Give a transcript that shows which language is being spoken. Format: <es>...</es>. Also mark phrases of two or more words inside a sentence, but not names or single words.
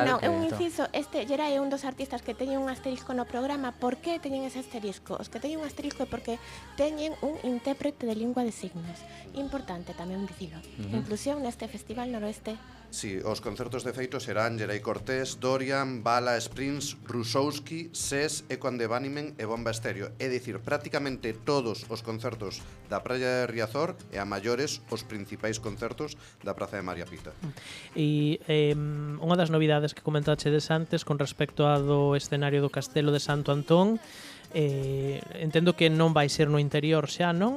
<gl>Sí, un inciso, Yerai é un dos artistas que teñen un asterisco no programa. Por que teñen ese asterisco? Os que teñen un asterisco é porque teñen un intérprete de lingua de signos. Importante tamén dicilo. Inclusión neste festival noroeste. Sí, os concertos de feito serán Yerai Cortés, Dorian, Bala, Springs, Rusowski, SES, Eco and the Bunnymen e Bomba Estéreo. É dicir, prácticamente todos os concertos da Praia de Riazor e a maiores os principais concertos da Praza de María Pita. E unha das novidades que comentachedes antes con respecto a do escenario do Castelo de Santo Antón, entendo que non vai ser no interior xa, non?</gl>